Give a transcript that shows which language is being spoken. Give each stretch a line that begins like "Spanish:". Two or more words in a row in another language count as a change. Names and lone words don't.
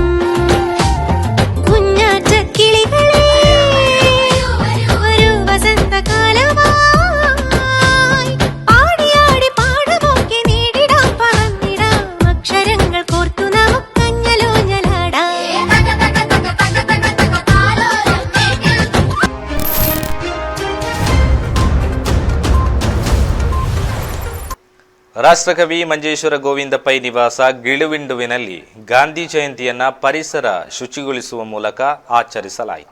Malayalam: കുഞ്ഞാറ്റ കിളികളെ ഒരു വസന്തകാലമായി ആടിയാടി പാടമൊക്കെ നേടിടാം പറന്നിടാം അക്ഷരങ്ങൾ കോർത്തു നമുക്കഞ്ഞലോഞ്ഞലാടാം.
Kannada: ರಾಷ್ಟ್ರಕವಿ ಮಂಜೇಶ್ವರ ಗೋವಿಂದ ಪೈ ನಿವಾಸ ಗಿಳುವಿಂಡುವಿನಲ್ಲಿ ಗಾಂಧಿ ಜಯಂತಿಯನ್ನ ಪರಿಸರ ಶುಚಿಗೊಳಿಸುವ ಮೂಲಕ ಆಚರಿಸಲಾಯಿತು.